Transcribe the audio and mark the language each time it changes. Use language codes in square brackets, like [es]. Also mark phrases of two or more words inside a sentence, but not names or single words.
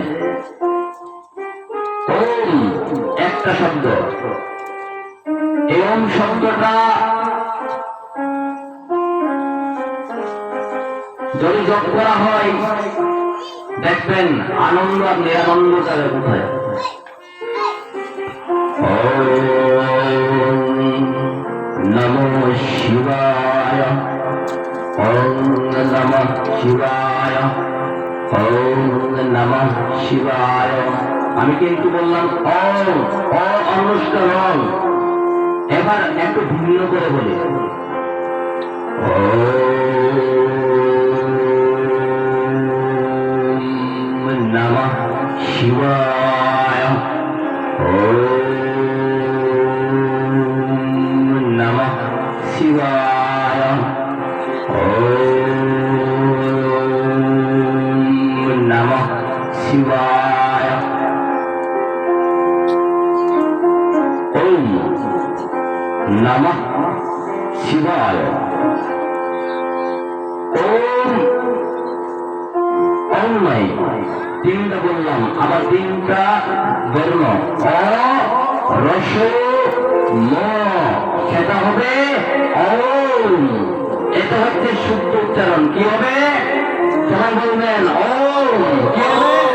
[bn] ওম একটা শব্দ, ওম শব্দটা যদি জপ করা হয়, দেখবেন আনন্দ আর নিরানন্দ যাবে কোথায়। [sa] ওম নমঃ শিবায়, ওম নমঃ শিবায়, ওম নমঃ শিবায়। [bn] আমি কিন্তু বললাম অনুষ্কার। এবার একটু ভিন্ন করে বলি, [sa] ওম নমঃ শিবায়, ওম নমঃ শিবায়, ওম নমঃ শিবায়, ওম নমঃ শিবায়। [bn] ওম ওম নাই, তিনটা বললাম, আবার তিনটা বর্ণ অ রস ম, সেটা হবে ওম। এটা হচ্ছে শুদ্ধ উচ্চারণ। কি হবে? সবাই বলবেন ওম। কি হবে?